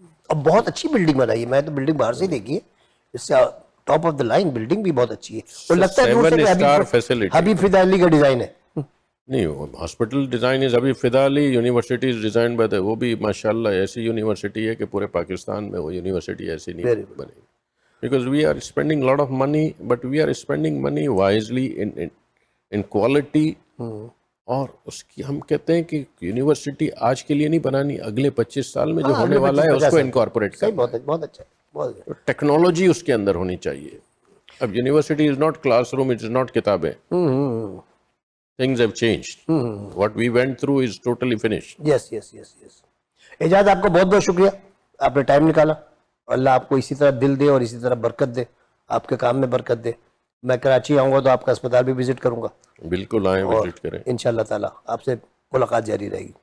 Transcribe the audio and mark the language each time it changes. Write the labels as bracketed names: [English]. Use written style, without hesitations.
[Urdu] اب بہت اچھی بلڈنگ بنائی ہے, میں تو بلڈنگ باہر سے دیکھی ہے, اس سے [English] top of the line [Urdu] building بھی بہت اچھی ہے. اور لگتا ہے دور سے کہ حبیب فدا علی کا ڈیزائن ہے. نہیں, [English] hospital design is Habib Fida Ali, university is design by [Urdu] وہ بھی ماشاءاللہ ایسی یونیورسٹی ہے کہ پورے پاکستان میں وہ یونیورسٹی ایسی نہیں بنی. [English] Because we are spending a lot of money, but we are spending money wisely in quality. [Urdu] اور اس کی ہم کہتے ہیں کہ یونیورسٹی آج کے لیے نہیں بنانی, اگلے 25 سال میں جو ہونے والا ہے اس کو انکارپوریٹ کرنا. بہت اچھا. ٹیکنالوجی اس کے اندر ہونی چاہیے. [English] اب university is not classroom, it is not کتابیں. Things have changed. What we went through is totally finished. Yes. [Urdu] اعجاز, آپ کا بہت بہت شکریہ, آپ نے ٹائم نکالا. اللہ آپ کو اسی طرح دل دے اور اسی طرح برکت دے, آپ کے کام میں برکت دے. میں کراچی آؤں گا تو آپ کا اسپتال بھی وزٹ کروں گا. بالکل آئیں, وزٹ کریں. انشاءاللہ تعالیٰ آپ سے ملاقات جاری رہے گی.